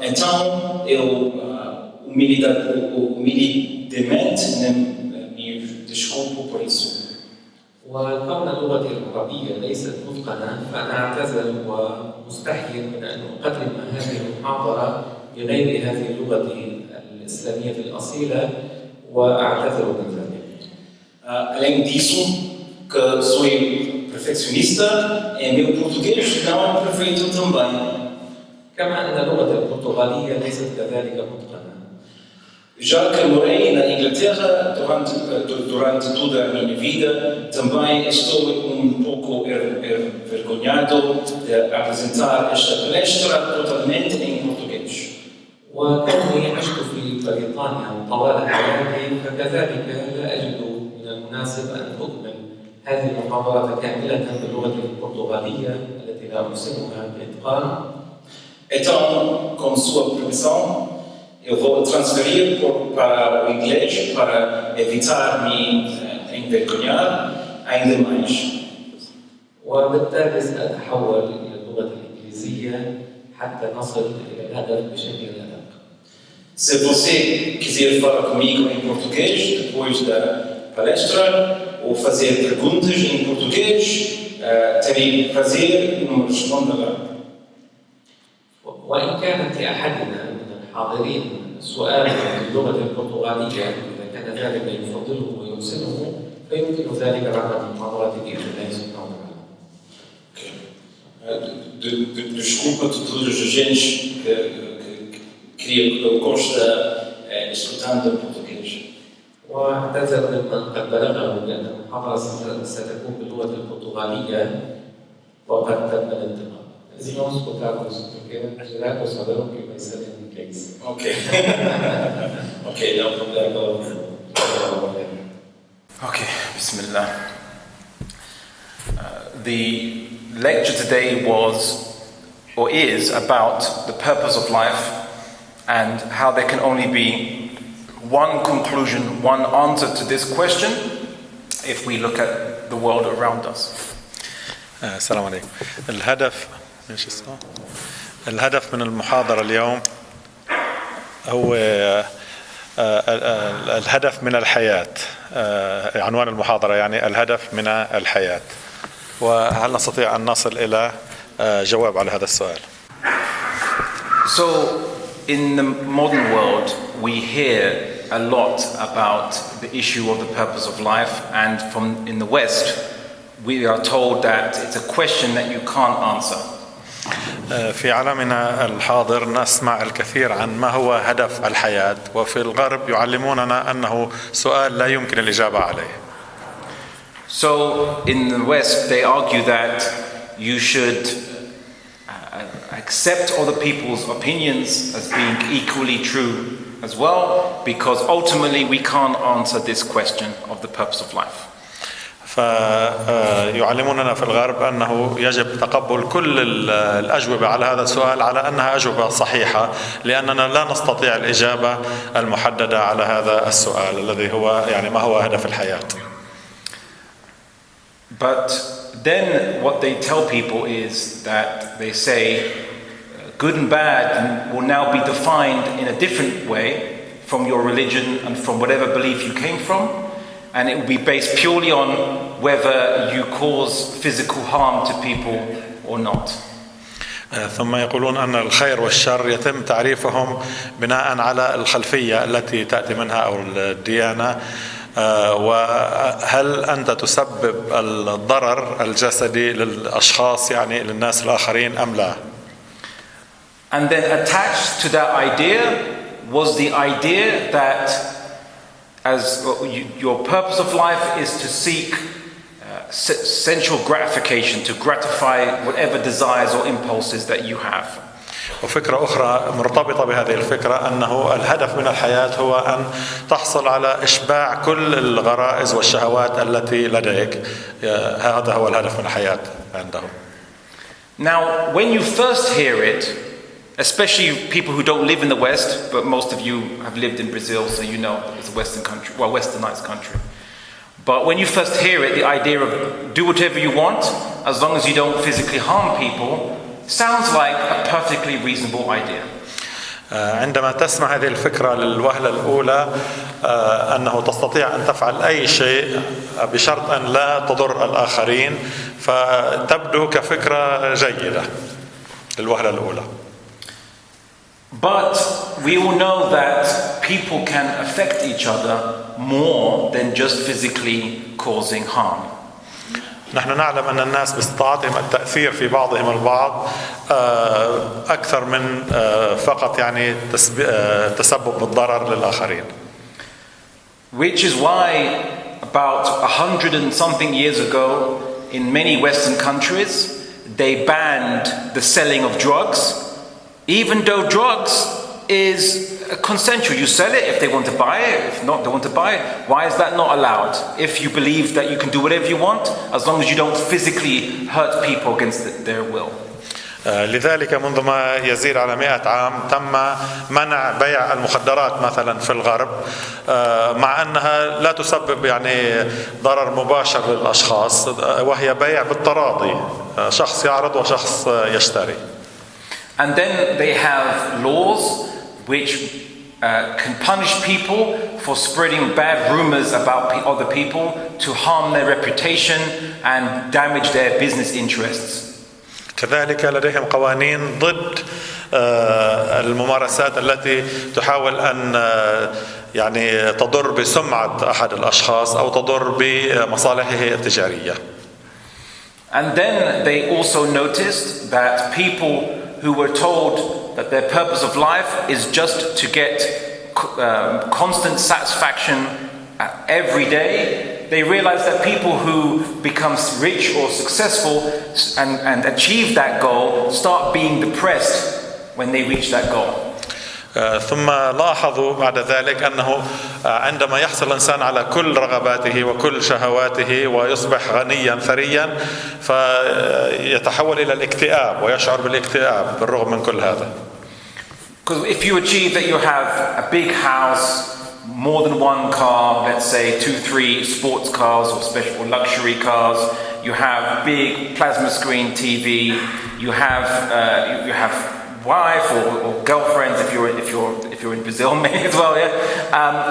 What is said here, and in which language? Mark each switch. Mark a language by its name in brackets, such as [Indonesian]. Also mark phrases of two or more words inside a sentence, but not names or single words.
[Portuguese] Então eu humildemente me desculpo por isso. [Arabic] وكون لغتي العربية ليست متقنة فأنا أعتذر ومستحي من أن أقدم هذه المحاضرة بغير هذه اللغة الإسلامية الأصيلة وأعتذر من ذلك. [Portuguese] Além disso, que sou perfeccionista e meu português não é perfeito também. [Arabic] كما أن اللغة البرتغالية ليست كذلك متقنة. [Portuguese] Já que morei na Inglaterra durante toda a minha vida, também estou pouco envergonhado de apresentar esta palestra totalmente em português. [Arabic] وكوني عشت في بريطانيا طوال حياتي فكذلك لا أجد من المناسب أن أكمل هذه المحاضرة كاملة باللغة البرتغالية التي لا أحسنها بإتقان. [Portuguese] Então, com sua permissão, eu vou transferir para o inglês para evitar me envergonhar ainda mais. [Arabic] وبالتالي سأتحول إلى اللغة الإنجليزية حتى نصل إلى الهدف بشكل أدق. [Portuguese] Se você quiser falar comigo em português depois da palestra ou fazer perguntas em português, terei prazer em responder. [Arabic] وإن كانت لأحدنا من الحاضرين سؤال باللغة البرتغالية إذا كان ذلك يفضله ويحسنه فيمكن ذلك بعد المحاضرة بإذن الله سبحانه وتعالى. [Portuguese] desculpa de todos os agentes que consta estudando português. [Arabic] واعتذر ممن قد بلغه بأن المحاضرة ستكون باللغة البرتغالية وقد تم الانتقال. [Portuguese] Os irmãos escutaram isso porque já saberão que vai ser em inglês. Ok. Ok, não problema. [English] Okay, Bismillah. The lecture today was, or is, about the purpose of life and how there can only be one conclusion, one answer to this question if we look at the world around us. [Arabic] السلام عليكم. الهدف من المحاضرة اليوم هو الهدف من الحياة. عنوان المحاضرة يعني الهدف من الحياة. وهل نستطيع أن نصل إلى جواب على هذا السؤال؟ [English] So, in the modern world, we hear a lot about the issue of the purpose of life, and in the West, we are told that it's a question that you can't answer. [Arabic] في عالمنا الحاضر نسمع الكثير عن ما هو هدف الحياة، وفي الغرب يعلموننا أنه سؤال لا يمكن الإجابة عليه. [English] So in the West they argue that you should accept other people's opinions as being equally true as well, because ultimately we can't answer this question of the purpose of life. [Arabic] فيعلموننا في الغرب أنه يجب تقبل كل الأجوبة على هذا السؤال على أنها أجوبة صحيحة، لأننا لا نستطيع الإجابة المحددة على هذا السؤال الذي هو يعني ما هو هدف الحياة. [English] But then what they tell people is that they say good and bad will now be defined in a different way from your religion and from whatever belief you came from, and it will be based purely on whether you cause physical harm to people or not. [Arabic] ثم يقولون أن الخير والشر يتم تعريفهم بناء على الخلفية التي تأتي منها أو الديانة، وهل أنت تسبب الضرر الجسدي للأشخاص يعني للناس الآخرين أم لا. [English] And then attached to that idea was the idea that as your purpose of life is to seek sensual gratification, to gratify whatever desires or impulses that you have. [Arabic] وفكرة أخرى مرتبطة بهذه الفكرة أنه الهدف من الحياة هو أن تحصل على إشباع كل الغرائز والشهوات التي لديك. هذا هو الهدف من الحياة عندهم. [English] Now, when you first hear it, especially people who don't live in the West, but most of you have lived in Brazil, so you know it's a Western country, well, westernized country. But when you first hear it, the idea of do whatever you want, as long as you don't physically harm people, sounds like a perfectly reasonable idea. [Arabic] عندما تسمع هذه الفكرة للوهلة الأولى أنه تستطيع أن تفعل أي شيء بشرط أن لا تضر الآخرين، فتبدو كفكرة جيدة للوهلة الأولى. [English] But we all know that people can affect each other more than just physically causing harm. [Arabic] نحن نعلم أن الناس باستطاعتهم التأثير في بعضهم البعض أكثر من فقط يعني تسبب بالضرر للآخرين. [English] Which is why about 100 and something years ago in many Western countries they banned the selling of drugs, even though drugs is consensual. You sell it if they want to buy it, if not they want to buy it. Why is that not allowed? If you believe that you can do whatever you want as long as you don't physically hurt people against their will. [Arabic] لذلك منذ ما يزيد على 100 عام تم منع بيع المخدرات مثلا في الغرب، مع أنها لا تسبب يعني ضرر مباشر للأشخاص، وهي بيع بالتراضي، شخص يعرض وشخص يشتري. [English] And then they have laws which can punish people for spreading bad rumors about other people to harm their reputation and damage their business interests. [Arabic] كذلك لديهم قوانين ضد الممارسات التي تحاول أن يعني تضر بسمعة أحد الأشخاص أو تضر بمصالحه التجارية. [English] And then they also noticed that people who were told that their purpose of life is just to get constant satisfaction every day, they realized that people who become rich or successful and achieve that goal start being depressed when they reach that goal. [Arabic] ثم لاحظوا بعد ذلك أنه عندما يحصل الإنسان على كل رغباته وكل شهواته ويصبح غنيا ثريا فيتحول إلى الاكتئاب ويشعر بالاكتئاب بالرغم من كل هذا. [English] Because if you achieve that you have a big house, more than one car, let's say 2-3 sports cars or special luxury cars, you have big plasma screen TV, you have wife or girlfriends if you're in Brazil maybe as well, yeah.